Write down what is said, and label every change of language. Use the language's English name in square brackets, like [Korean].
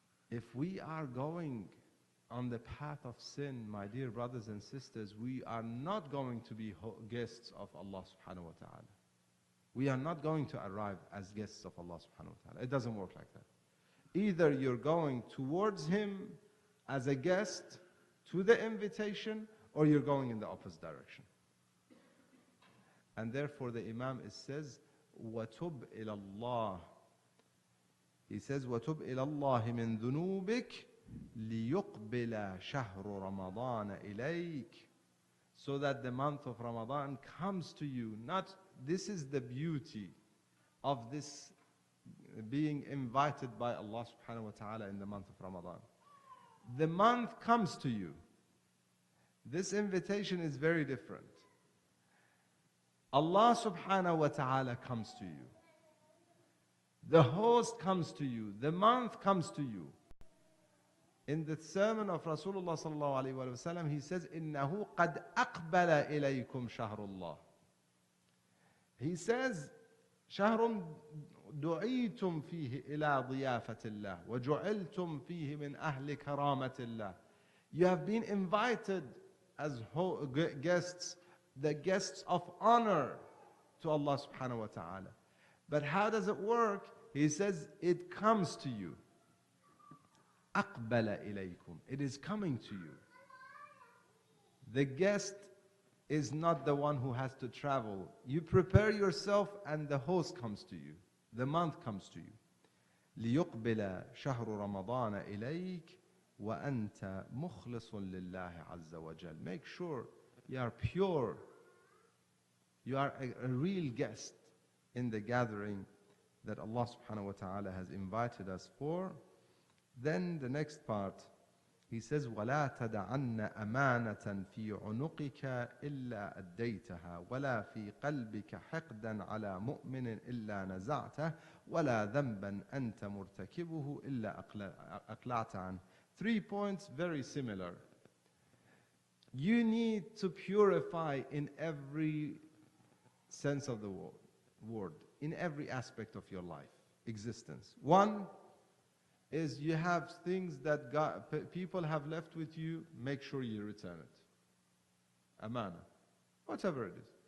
[English] If we are going on the path of sin, my dear brothers and sisters, we are not going to be guests of Allah subhanahu wa ta'ala. We are not going to arrive as guests of Allah subhanahu wa ta'ala. It doesn't work like that. Either you're going towards Him as a guest to the invitation, or you're going in the opposite direction. And therefore the Imam says, [Arabic] وَتُبْ إِلَى اللَّهِ. [English] He says, [Arabic] وَتُبْ إِلَى اللَّهِ مِن ذُنُوبِكَ لِيُقْبِلَ شَهْرُ رَمَضَانَ إِلَيْكَ, [English] so that the month of Ramadan comes to you. Not, this is the beauty of this being invited by Allah subhanahu wa ta'ala in the month of Ramadan. The month comes to you. This invitation is very different. Allah subhanahu wa ta'ala comes to you. The host comes to you. The month comes to you. In the sermon of Rasulullah sallallahu alayhi wa sallam, he says, [Arabic] إِنَّهُ قَدْ أَقْبَلَ إِلَيْكُمْ شَهْرُ اللَّهِ. [English] He says, [Arabic] شهر دعيتم فيه إلى ضيافة الله وجعلتم فيه من أهل كرامة الله. [English] You have been invited as guests, the guests of honor to Allah subhanahu wa ta'ala. But how does it work? He says, it comes to you. [Arabic] أقبل إليكم. [English] It is coming to you. The guest is not the one who has to travel. You prepare yourself and the host comes to you. The month comes to you. [Arabic] لِيُقْبِلَ شَهْرُ رَمَضَانَ إِلَيْكَ وَأَنْتَ مُخْلِصٌ لِلَّهِ عَزَّ وَجَلَّ. [English] Make sure you are pure. You are a real guest in the gathering that Allah subhanahu wa ta'ala has invited us for. Then the next part, he says, [Arabic] وَلَا تَدَعَنَّ أَمَانَةً فِي عُنُقِكَ إِلَّا أَدَّيْتَهَا وَلَا فِي قَلْبِكَ حِقْدًا عَلَى مُؤْمِنٍ إِلَّا نَزَعْتَهُ وَلَا ذَنْبًا أَنْتَ مُرْتَكِبُهُ إِلَّا أَقْلَعْتَ عَنْهُ. [English] 3 points very similar. You need to purify in every sense of the word, in every aspect of your life, existence. One is you have things that people have left with you, make sure you return it. Amana. Whatever it is.